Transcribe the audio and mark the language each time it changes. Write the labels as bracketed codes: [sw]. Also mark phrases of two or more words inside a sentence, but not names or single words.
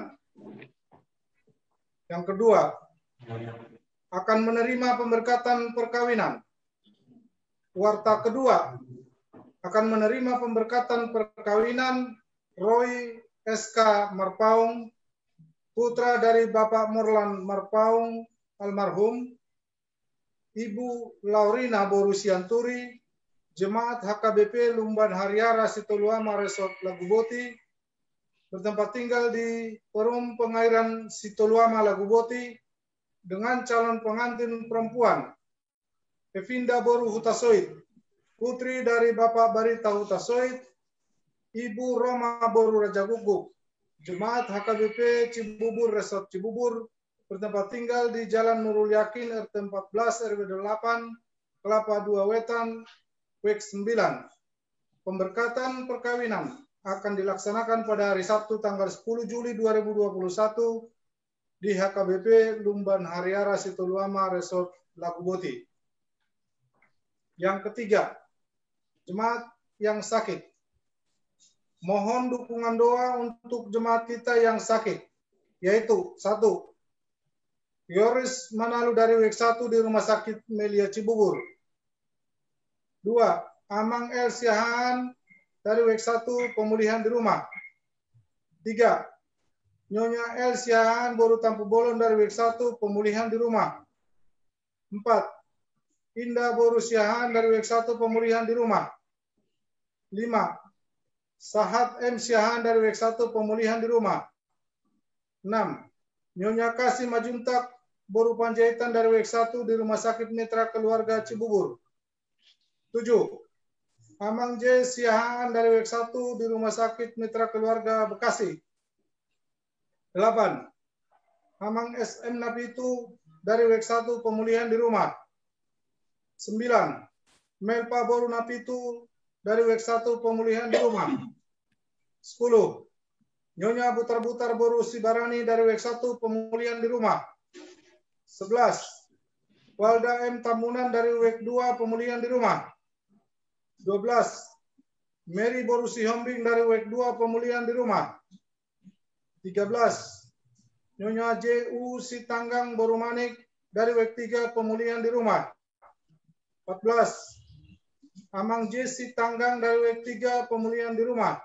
[id] Yang kedua, akan menerima pemberkatan perkawinan. Warta kedua, akan menerima pemberkatan perkawinan Roy SK Marpaung, putra dari Bapak Morlan Marpaung almarhum, Ibu Laurina Borusianturi, Jemaat HKBP Lumban Hariara Sitoluama Resort Laguboti, bertempat tinggal di Perum Pengairan Sitoluama Laguboti, dengan calon pengantin perempuan, Evinda Boru Hutasoid, putri dari Bapak Barita Hutasoid, Ibu Roma Boru Raja Guguk, Jemaat HKBP Cibubur Resort Cibubur, bertempat tinggal di Jalan Nurul Yakin RT 14 RW 8, Kelapa Dua Wetan, Wik 9. Pemberkatan perkawinan akan dilaksanakan pada hari Sabtu tanggal 10 Juli 2021 di HKBP Lumban Hariara Sitoluama Resort Laguboti. Yang ketiga, jemaat yang sakit. Mohon dukungan doa untuk jemaat kita yang sakit, yaitu 1. Yoris Manalu dari Wik 1 di Rumah Sakit Melia Cibubur. 2. Amang El Siahaan dari Wik 1 pemulihan di rumah. 3. Nyonya El Siahaan Boru Tampu Bolon dari Wik 1 pemulihan di rumah. 4. Indah Boru Siahaan dari Wik 1 pemulihan di rumah. 5. Sahat M. Siahaan dari Wik 1 pemulihan di rumah. 6. Nyonya Kasih Majuntak Boru Panjaitan dari Wik 1 di Rumah Sakit Mitra Keluarga Cibubur. 7. Amang J. Siahaan dari Wik 1 di Rumah Sakit Mitra Keluarga Bekasi. 8. Amang SM Napitu dari Wik 1 pemulihan di rumah. 9. Melpa Boru Napitu dari Wik 1 pemulihan di rumah. 10. Nyonya Butar-Butar Boru Sibarani dari Wik 1 pemulihan di rumah. 11. Walda M. Tamunan dari Wik 2 pemulihan di rumah. 12. Mary Boru Sihombing dari Wik 2 pemulihan di rumah. 13. Nyonya J.U. Sitanggang Boru Manik dari Wik 3 pemulihan di rumah. 14. Amang J. Sitanggang dari Wik 3 pemulihan di rumah.